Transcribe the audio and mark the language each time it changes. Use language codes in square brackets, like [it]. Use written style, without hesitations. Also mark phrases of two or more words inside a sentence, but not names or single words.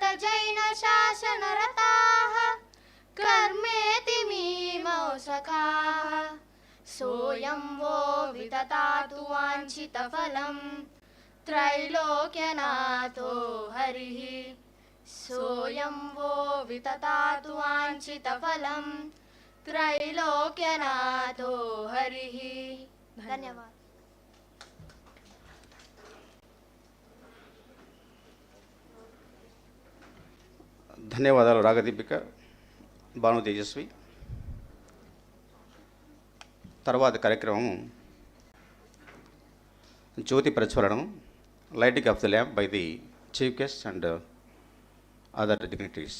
[sa] जैन शासनरताः कर्मेति मीमांसकाः सोऽयं वो विदधातु वाञ्छितफलं त्रैलोक्यनाथो हरिः सोऽयं वो विदधातु वाञ्छितफलं त्रैलोक्यनाथो हरिः। [hi] धन्यवाद। [te] ధన్యవాదాలు రాగదీపిక, భాను తేజస్వి. తర్వాత కార్యక్రమం జ్యోతి ప్రజ్వలనం, [en] lighting of the lamp by the chief guest and other dignitaries.